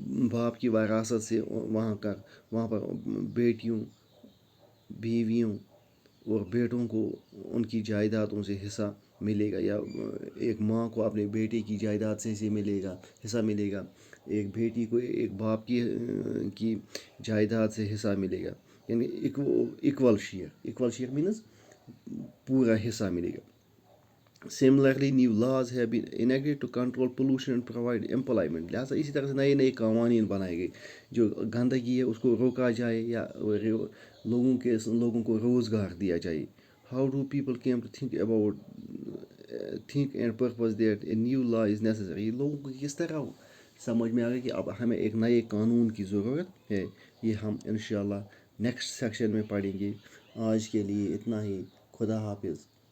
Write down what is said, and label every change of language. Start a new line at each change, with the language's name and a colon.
Urdu: باپ کی وراثت سے وہاں پر بیٹیوں بیویوں اور بیٹوں کو ان کی جائیدادوں سے حصہ ملے گا, یا ایک ماں کو اپنے بیٹے کی جائیداد سے حصہ ملے گا, ایک بیٹی کو ایک باپ کی جائیداد سے حصہ ملے گا, یعنی ایکول شیئر مینز پورا حصہ ملے گا.
English: Similarly, new laws have been enacted to control pollution and provide employment.
Urdu: لہٰذا اسی طرح سے نئے قوانین بنائے گئے جو گندگی ہے اس کو روکا جائے یا لوگوں کو روزگار دیا جائے.
English: How do people came to think and purpose that a new law is necessary.
Urdu: لوگوں کو کس طرح سمجھ میں آ گیا کہ اب ہمیں ایک نئے قانون کی ضرورت ہے. یہ ہم انشاءاللہ نیکسٹ سیکشن میں پڑھیں گے. آج کے لیے اتنا ہی. خدا حافظ.